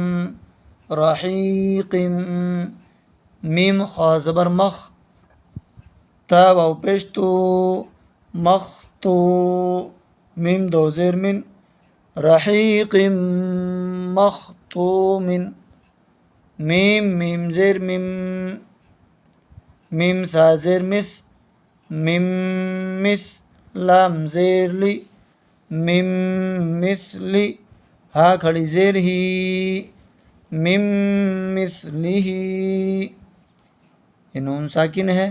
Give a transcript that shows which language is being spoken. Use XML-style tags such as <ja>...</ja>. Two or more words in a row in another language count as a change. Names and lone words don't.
<ur>رحیقم، میم خا زبر مخ، تا واو پیش تو، مختو، میم دو زیر من، رحیق مختوم، میم زیر مم، میم سا زیر مس، مم مس، لام زیر لی، مم مثلی، ہا کھڑی زیر ہی، مم مثلی، یہ نون ساکن ہے۔</ur>